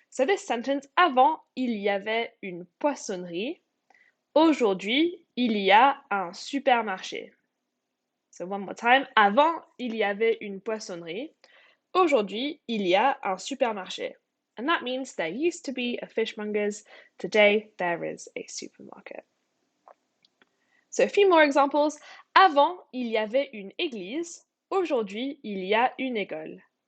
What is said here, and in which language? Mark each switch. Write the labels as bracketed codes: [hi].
[en] So this sentence, [fr] avant, il y avait une poissonnerie, aujourd'hui, il y a un supermarché. [en] So one more time, [fr] avant, il y avait une poissonnerie, aujourd'hui, il y a un supermarché. [en] And that means there used to be a fishmonger's, today there is a supermarket. So a few more examples. [fr] Avant, il y avait une église. Aujourd'hui, il y a une école.